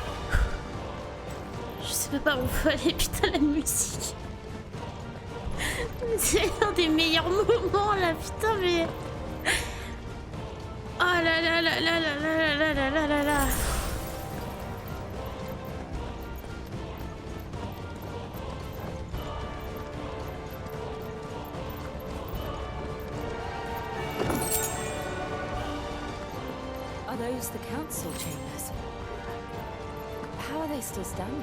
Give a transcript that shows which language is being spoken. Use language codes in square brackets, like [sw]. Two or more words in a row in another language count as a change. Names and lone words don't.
[fr] Je sais pas où faut aller, putain, la musique. C'est l'un des meilleurs moments là, putain, mais. Oh là là là là là là là là là là là. [en] Are those the council chambers? How are they still standing?